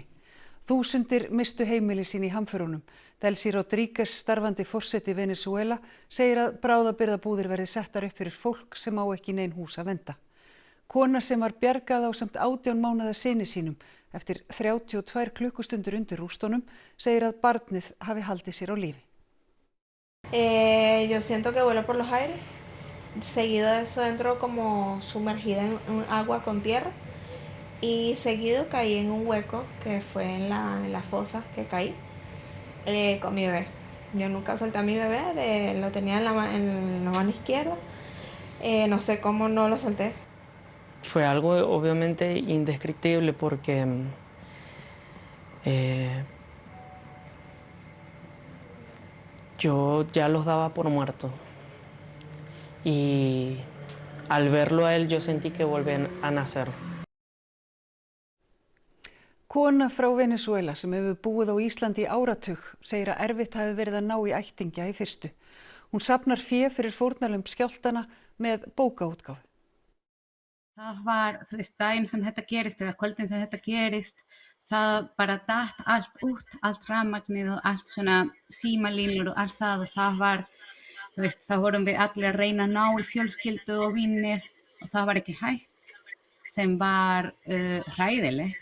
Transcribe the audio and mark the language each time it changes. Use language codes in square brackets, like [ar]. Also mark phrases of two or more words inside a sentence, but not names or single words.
[is] Þúsundir mistu heimili sín í hamförunum. Delcy Rodríguez, starfandi forseti Venesúela, segir að bráðabirgðabúðir verði settar upp fyrir fólk sem á ekki nein hús að venda. Kona sem var bjargað ásamt 18 mánaða syni sínum eftir 32 klukkustundir undir rústunum segir að barnið hafi haldið sér á lífi. [es] Yo siento que vuelo por los aires. Seguido de eso entro como sumergida en agua con tierra. Y seguido caí en un hueco que fue en la fosa que caí con mi bebé. Yo nunca solté a mi bebé, lo tenía en la mano izquierda. No sé cómo no lo solté. Fue algo obviamente indescriptible porque yo ya los daba por muertos. Y al verlo a él yo sentí que volvían a nacer. [is] Kona frá Venesúela sem hefur búið á Íslandi í áratug segir að erfitt hafi verið að ná í ættingja í fyrstu. Hún safnar fé fyrir fórnarlömb skjálftanna með bókaútgáfu. Það var, daginn sem þetta gerist eða kvöldin sem þetta gerist, það bara datt allt út, allt rafmagnið og allt svona símalínur og allt það og það var, þá vorum við allir að reyna að ná í fjölskyldu og vinir og það var ekki hægt sem var hræðilegt.